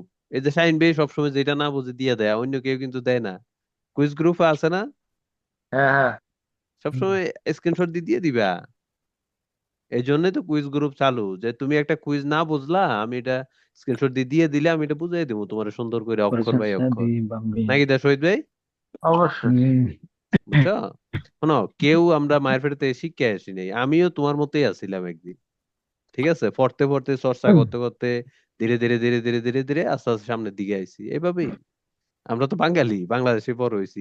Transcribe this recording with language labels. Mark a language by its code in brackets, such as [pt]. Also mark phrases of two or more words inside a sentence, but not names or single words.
[bn] এই যে শাইন ভাই সবসময় যেটা না বুঝে দিয়ে দেয়, অন্য কেউ কিন্তু দেয় না। কুইজ গ্রুপে আছে না, হ্যাঁ হ্যাঁ সবসময় স্ক্রিনশট দিয়ে দিয়ে দিবা। এই জন্যই তো কুইজ গ্রুপ চালু, যে তুমি একটা কুইজ না বুঝলা, আমি এটা স্ক্রিনশট দিয়ে দিয়ে দিলে আমি এটা বুঝাই দেবো তোমার সুন্দর করে অক্ষর বাই [it] Presenza [bn] অক্ষর, [it] di bambini. [bn] নাকি দা শহীদ ভাই? অবশ্যই। বুঝছো? শোনো, কেউ আমরা মায়ের পেটে থেকে শিখে আসি নাই, আমিও তোমার মতোই আছিলাম একদিন। ঠিক আছে, পড়তে পড়তে চর্চা করতে করতে ধীরে ধীরে ধীরে ধীরে ধীরে ধীরে আস্তে আস্তে সামনের দিকে আইছি এইভাবেই। আমরা তো বাঙালি, বাংলাদেশে বড় হইছি।